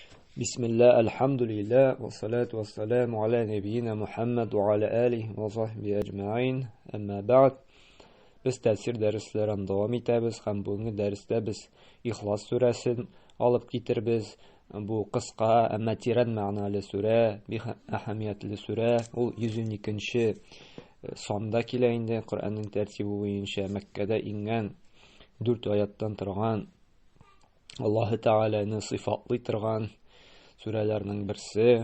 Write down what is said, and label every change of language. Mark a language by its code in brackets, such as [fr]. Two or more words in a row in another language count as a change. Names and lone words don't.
[ar] بسم الله الحمد لله والصلاة والسلام على نبينا محمد وعلى آله وصحبه أجمعين أما بعد [tt] без тәфсир дәресләрен дәвам итәбез һәм бүгенге дәрестә без Ихлас сүрәсен алып китербез. Бу кыска, әмма тирән мәгънәле сүрә, бик әһәмиятле сүрә. Ул 112-нче санда килә инде. Коръәннең тәртибе буенча Мәккәдә ингән 4 аяттан торган, Аллаһы Тәгаләне сыйфатлый торган сүрәләрнең берсе.